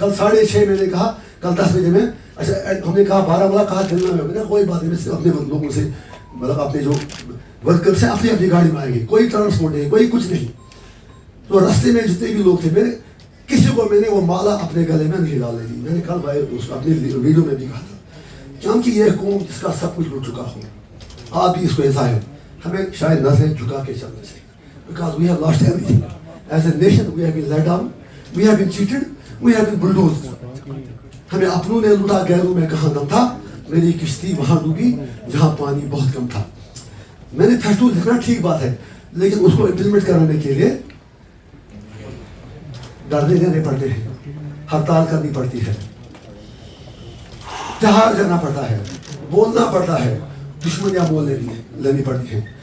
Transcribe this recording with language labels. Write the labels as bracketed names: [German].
[Hindi] कल 6:30 मैंने कहा, कल 10 बजे में, अच्छा हमने कहा बारामूला कहा चलना है, मैंने कोई बात नहीं, मैं सिर्फ अपने लोगों से, मतलब अपने जो वर्कर्स हैं अपनी अपनी गाड़ी में आएंगे, कोई ट्रांसपोर्ट नहीं, कोई कुछ नहीं। तो रास्ते में जितने भी लोग थे, मैंने किसी को मैंने वो माला अपने गले में नहीं डालने दी। मैंने कल भाई अपने वीडियो में भी कहा था, क्योंकि यह कौम जिसका सब कुछ लुट चुका हो, आप भी इसको ऐसा है, हमें शायद नजरें झुका के चलना चाहिए। [English] Because we have lost everything. As a nation, we have been let down, we have been cheated, we have been bulldozed. [Hindi] हमें अपनों ने लूटा, गैरों में कहाँ दम था। मेरी किश्ती वहाँ डूबी जहाँ पानी बहुत कम था। मैनिफेस्टो लिखना ठीक बात है, लेकिन उसको इम्प्लीमेंट कराने के लिए डरने देने पड़ते हैं, हड़ताल करनी पड़ती है, त्योहार जाना पड़ता है, बोलना पड़ता है, दुश्मनियाँ बोल लेनी पड़ती है।